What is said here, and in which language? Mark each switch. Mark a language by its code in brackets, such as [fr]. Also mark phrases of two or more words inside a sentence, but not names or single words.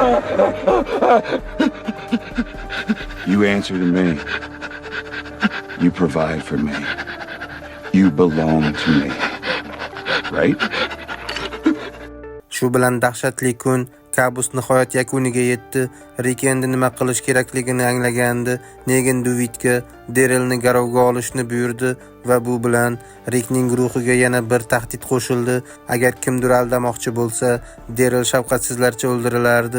[en] You answer to me. You provide for me. You belong to me. Right? [uz] Shu bilan dahshatli kun, kabus nihoyat yakuniga yetdi. Rik endi nima qilish kerakligini anglagandi. Negan Duvidga Derelni garovga olishni buyurdi va bu bilan Rikning ruhiga yana bir tahdid qo'shildi. Agar kimdir aldamoqchi bo'lsa, Derel shafqatsizlarcha o'ldirilardi.